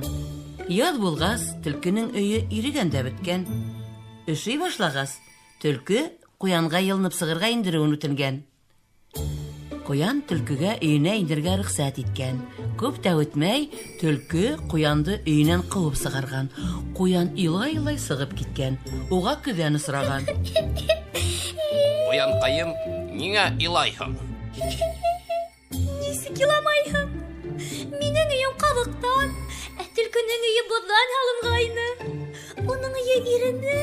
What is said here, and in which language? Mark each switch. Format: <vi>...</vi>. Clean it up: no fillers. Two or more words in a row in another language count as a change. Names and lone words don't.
<ba>Яз булгас, төлкенең өе ирегән дә беткән. Эши башлагас, төлке куянга йылынып сыгырга индерүен үтенгән. Куян төлкегә өенә индергә рөхсәт иткән. Күп тә үтмәй, төлке куянды өенән куып сыгарган. Куян илай-илай сыгып киткән. Уга көҙән осраган. Куянкайым, ниңә илайһың? Нисек иламайһың? Минең өйем кабыктан, ә төлкенең өйе боҙҙан һалынгайны. Уның өйе ирене.</ba>